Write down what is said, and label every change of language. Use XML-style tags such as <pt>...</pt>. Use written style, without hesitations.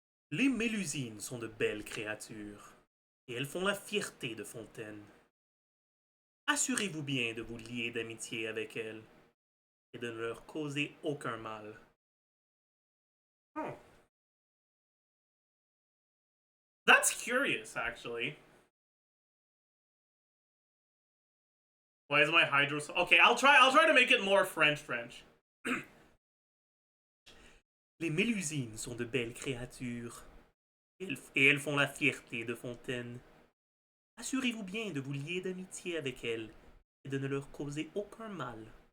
<fr>Les Mélusines sont de belles créatures, et elles font la fierté de Fontaine. Assurez-vous bien de vous lier d'amitié avec elles, et de ne leur causer aucun mal. Oh.</fr> <en>That's curious, actually. Why is my hydro so... Okay, I'll try to make it more French.</en> <fr>Les Mélusines sont de belles créatures, et elles font la fierté de Fontaine. Assurez-vous bien de vous lier d'amitié avec elles, et de ne leur causer aucun mal.</fr>